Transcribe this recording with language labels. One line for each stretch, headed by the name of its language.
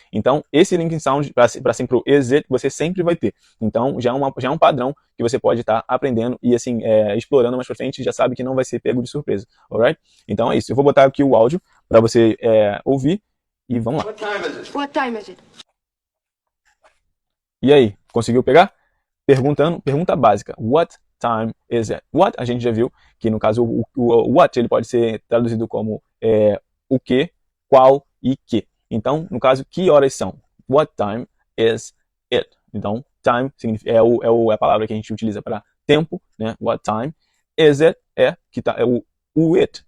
Portuguese: Então esse linking sound para sempre o is it, você sempre vai ter. Então já é um padrão que você pode estar aprendendo e assim, explorando mais pra frente, já sabe que não vai ser pego de surpresa, alright? Então é isso, eu vou botar aqui o áudio para você ouvir e vamos lá.
English: What time is it? What time is it?
Portuguese: E aí, conseguiu pegar? Pergunta básica,
English: what time is it?
Portuguese: What, a gente já viu que no caso o what ele pode ser traduzido como o que, qual e que. Então, no caso, que horas são?
English: What time is it?
Portuguese: Então, time significa, é a palavra que a gente utiliza para tempo, né?
English: What time is it? O it.